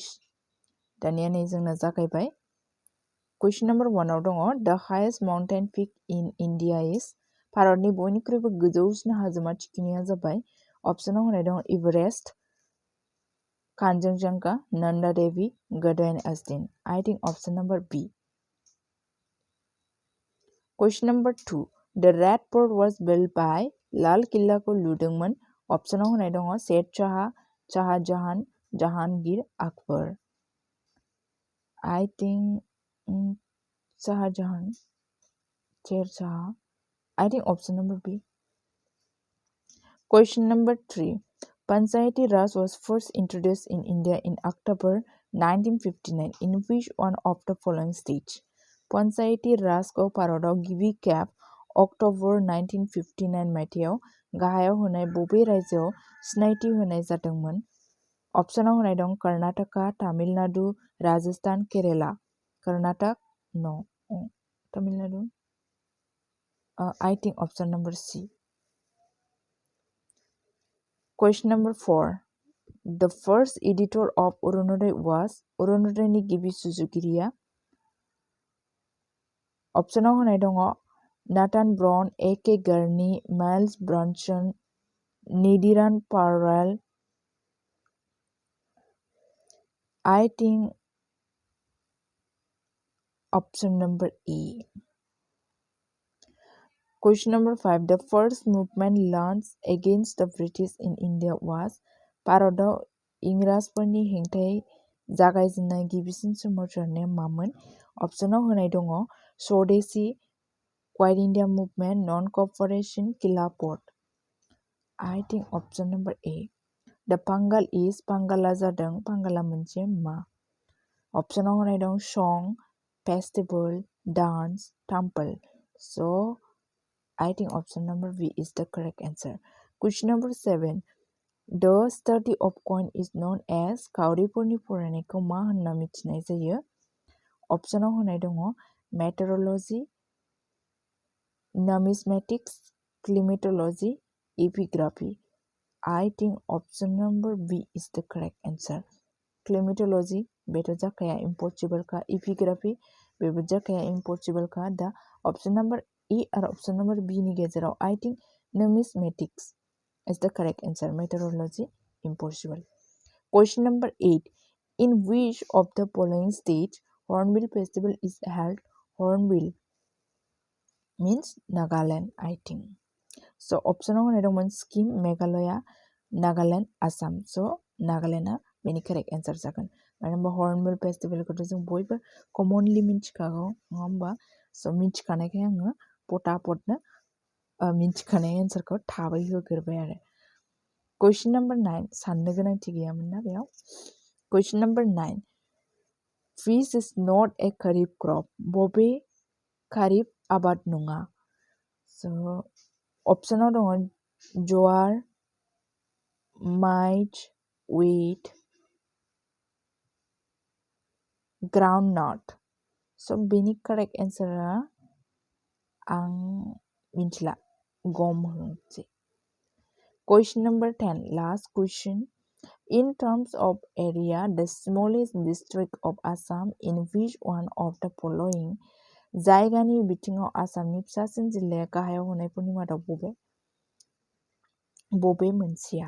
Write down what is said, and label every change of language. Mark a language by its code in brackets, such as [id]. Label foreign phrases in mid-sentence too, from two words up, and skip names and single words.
[brx] दानिया नै जोंना जागायबाय। [en] question number 1 [brx] आव दङ [en] the highest mountain peak in India is. [brx] भारतनि बयनिख्रुइबो गोजौसिन हाजोमा थिखिनिया जाबाय। अपसनाव होनाय दङ एभारेस्ट, कान्चनजंगा, नन्दा देवी, गडवान एस्टिन। [en] I think option number B. Question number 2 the Red Fort was built by. [brx] लाल किल्लाखौ लुदोंमोन। अपसनाव होनाय दङ शेर शाह, शाहजहान, जहांगीर, अकबर। [en] I think Shahjahan, Sher Shah. I think option number B. Question number 3. Panchayati Raj was first introduced in India in October 1959 in which one of the following states? [brx] Panchayati Raj को भारताव गिबि खेब अक्ट'बर 1959 मायथाइयाव गाहायाव होनाय बबे रायजोआव सिनायथि होनाय जादोंमोन? अपसनाव होनाय दं कर्नाटका, तामिलनाडु, राजस्थान, केरेला। कर्नाटक नो, तामिलनाडु। I think option number C. Question number 4. [en] The first editor of Arunodai was Arunodaiनि [brx] गिबि सुजुगिरिया। अपसनाव होनाय दङ नाथान ब्राउन, A.K. गार्नी, माइल्स ब्रनसन, निधिरान पारेल। [en] I think option number E. Question number 5. The first movement launched against the British in India was. [brx] भारताव इंराजफोरनि हेंथायै जागायजेननाय गिबिसिन सोमावसारनाया मामोन? अपसनाव होनाय दङ स्वदेशी, क्वाइट इंडिया मुभमेन्ट, नन कॉपरेशन, खिलाफत। [en] I think option number A. The Pangal is. [brx] पांगाला जादों। पांगाला मोनसे मा? अपसनाव होनाय दं सं, फेस्टिवल, डांस, टेम्पल। [en] So I think option number B is the correct answer. Question number 7. The study of coin is known as. [brx] खावरिफोरनि फरायनायखौ मा होनना मिथिनाय जायो? अपसनाव होनाय दङ मेटरलजि, [en] numismatics, climatology, epigraphy. I think option number B is the correct answer. [brx] Climatology बेथ' जाखाया impossible का, epigraphy बेबो जाखाया impossible का। [en] दा option number E आरो option number B [brx] नि गेजेराव [en] I think numismatics is the correct answer. Meteorology impossible. Question number 8. In which of the following states Hornbill Festival is held? Hornbill means Nagaland, I think. So option [brx] होनाय दंमोन सिक्किम, मेघालया, नागालेण्ड, आसाम। So नागालेण्डआ बेनि [en] correct answer [brx] जागोन। मानो होनबा हर्नबिल फेस्टिभेलखौथ' जों बयबो कमनलि मिथिखागौ नङा होमबा? स' मिथिखानायखाय आङो पटापटनो मिथिखानाय एन्सारखौ थाबै होग्रोबाय आरो। [en] question number [brx] 9 साननो गोनांथि गैयामोन ना बेयाव। [en] question number 9. Fish is not a kharif crop. [brx] बबे खारिफ आबाद नङा? स' अपसनाव दङ जवार, माइच, [en] wheat, groundnut. [brx] स' बेनि [en] correct answer [brx] आं मिथिला, गम होनसै। [en] Question number 10, last question. In terms of area, the smallest district of Assam in which one of the following? [brx] जायगानि बिथिङाव आसामनि फिसासिन जिल्लाया गाहायाव होनायफोरनि मादाव बबे मोनसेया?